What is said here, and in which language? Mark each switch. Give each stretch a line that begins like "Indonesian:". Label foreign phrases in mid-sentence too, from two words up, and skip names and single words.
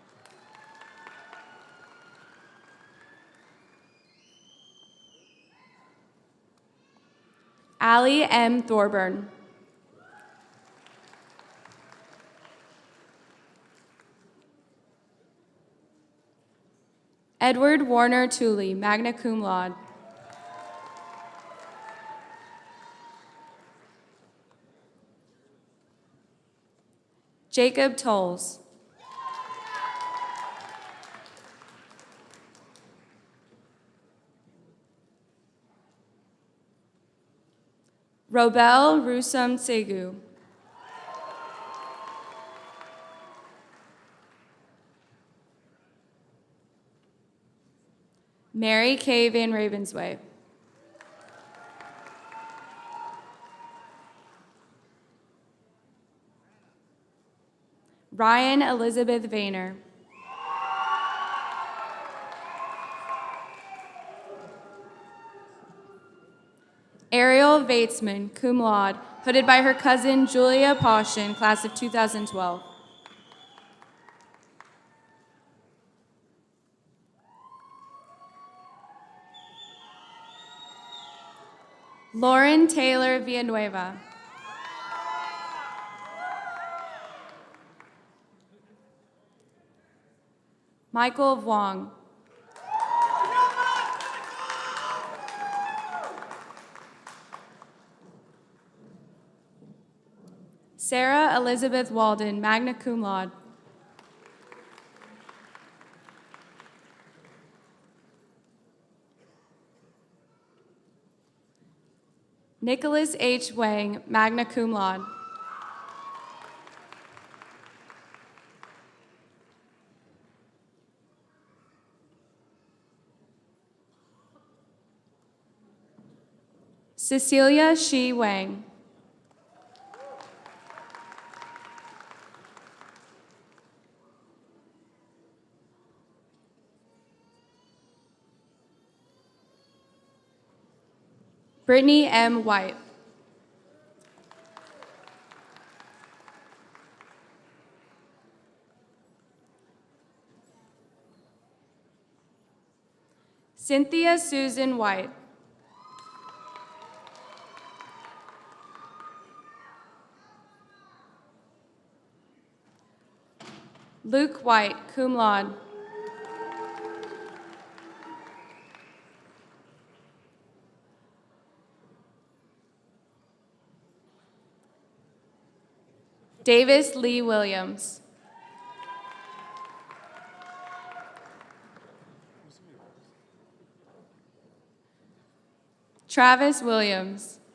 English: Allie M. Thorburn. Edward Warner Tooley,
Latin: magna cum laude.
English: Jacob Tolles. Robel Rusam Segu. Mary Kay Van Ravensway. Ryan Elizabeth Vayner. Ariel Vatesman,
Latin: cum laude,
English: hooded by her cousin Julia Poshin, class of 2012. Lauren Taylor Villanueva. Michael Wong. Sarah Elizabeth Walden,
Latin: magna cum laude.
English: Nicholas H. Wang,
Latin: magna cum laude.
English: Cecilia Shi Wang. Brittany M. White. Cynthia Susan White. Luke White,
Latin: cum laude.
English: Davis Lee Williams. Travis Williams.